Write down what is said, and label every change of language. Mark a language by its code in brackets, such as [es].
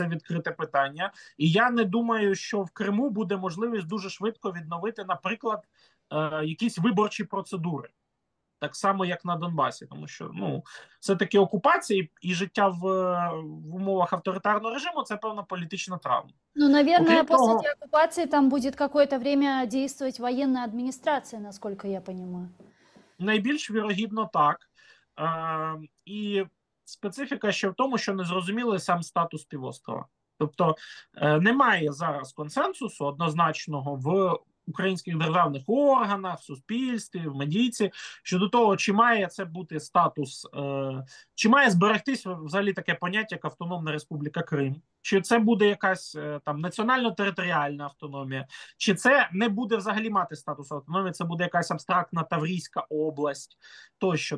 [uk] Це відкрите питання. І я не думаю, що в Криму буде можливість дуже швидко відновити, наприклад, якісь виборчі процедури. Так само, як на Донбасі, тому що все-таки окупація і життя в умовах авторитарного режиму – це певна політична травма. [ru] Наверное, после этой оккупации там будет какое-то время действовать военная администрация, насколько я понимаю. [uk] Найбільш вірогідно так. І специфіка ще в тому, що незрозумілий сам статус півострова. Тобто немає зараз консенсусу однозначного в українських державних органах, в суспільстві, в медійці щодо того, чи має це бути статус, чи має зберегтись взагалі таке поняття, як Автономна Республіка Крим, чи це буде якась там національно-територіальна автономія, чи це не буде взагалі мати статус автономії, це буде якась абстрактна Таврійська область тощо.